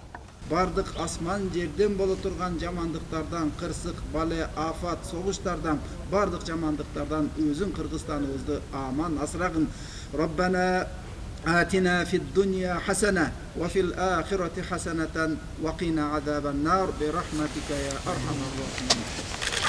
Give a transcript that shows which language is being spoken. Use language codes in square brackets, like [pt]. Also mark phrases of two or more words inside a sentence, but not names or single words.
[ky] Бардык асман жерден боло турган жамандыктардан, кырсык, бале, афат, согуштардан, бардык жамандыктардан өзүң Кыргызстаныбызды аман асырагын. [ar] Раббана آتنا في الدنيا حسنة وفي الآخرة حسنة وقنا عذاب النار برحمتك يا أرحم الراحمين.